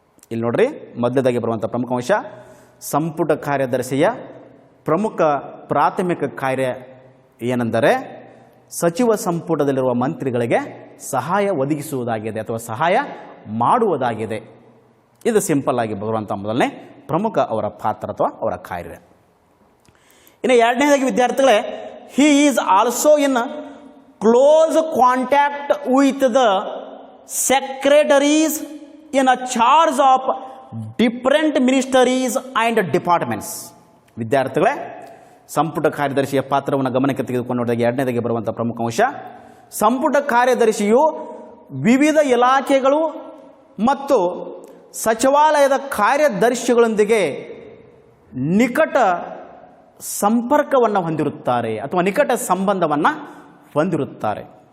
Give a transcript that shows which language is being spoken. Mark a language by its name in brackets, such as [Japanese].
[Kannada] ಇಲ್ಲಿ ನೋಡ್ರಿ, ಮೊದಲದಾಗಿ ಬರುವಂಥ ಪ್ರಮುಖ ಅಂಶ, ಸಂಪುಟ ಕಾರ್ಯದರ್ಶಿಯ ಪ್ರಮುಖ ಪ್ರಾಥಮಿಕ ಕಾರ್ಯ ಏನೆಂದರೆ ಸಚಿವ ಸಂಪುಟದಲ್ಲಿರುವ ಮಂತ್ರಿಗಳಿಗೆ ಸಹಾಯ ಒದಗಿಸುವುದಾಗಿದೆ ಅಥವಾ ಸಹಾಯ ಮಾಡುವುದಾಗಿದೆ. ಇದು ಸಿಂಪಲ್ ಆಗಿ ಬರುವಂಥ ಮೊದಲನೇ ಪ್ರಮುಖ ಅವರ ಪಾತ್ರ ಅಥವಾ ಅವರ ಕಾರ್ಯ. ಇನ್ನು ಎರಡನೇದಾಗಿ ವಿದ್ಯಾರ್ಥಿಗಳೇ, [English] he is also in close contact with the secretaries in a charge of different ministries and departments. [Kannada] ವಿದ್ಯಾರ್ಥಿಗಳೇ, ಸಂಪುಟ ಕಾರ್ಯದರ್ಶಿಯ ಪಾತ್ರವನ್ನು ಗಮನಕ್ಕೆ ತೆಗೆದುಕೊಂಡು ನೋಡಿದಾಗ ಎರಡನೇದಾಗಿ ಬರುವಂಥ ಪ್ರಮುಖ ಅಂಶ, ಸಂಪುಟ ಕಾರ್ಯದರ್ಶಿಯು ವಿವಿಧ ಇಲಾಖೆಗಳು ಮತ್ತು ಸಚಿವಾಲಯದ ಕಾರ್ಯದರ್ಶಿಗಳೊಂದಿಗೆ ನಿಕಟ ಸಂಪರ್ಕವನ್ನು ಹೊಂದಿರುತ್ತಾರೆ ಅಥವಾ ನಿಕಟ ಸಂಬಂಧವನ್ನು ಹೊಂದಿರುತ್ತಾರೆ.